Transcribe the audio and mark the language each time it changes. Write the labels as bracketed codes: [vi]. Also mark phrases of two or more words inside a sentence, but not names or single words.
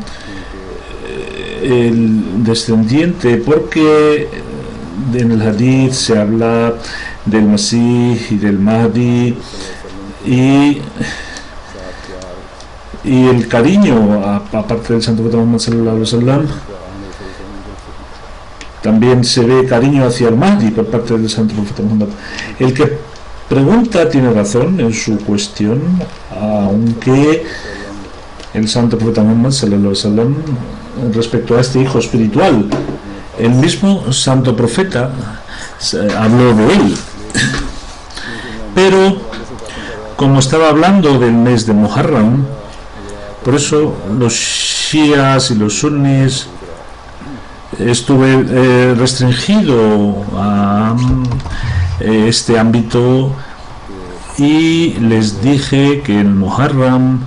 [es] el descendiente, porque en el Hadith se habla del Masih y del Mahdi, y el cariño, aparte del Santo Profeta Muhammad [ar] صلى الله عليه وسلم, [es] también se ve cariño hacia el Mahdi por parte del Santo Profeta Muhammad. El que pregunta tiene razón en su cuestión, aunque el Santo Profeta Muhammad [ar] صلى الله عليه وسلم, [es] respecto a este hijo espiritual, el mismo Santo Profeta habló de él, pero como estaba hablando del mes de Muharram, por eso los shias y los sunnis estuve restringido a este ámbito, y les dije que el Muharram,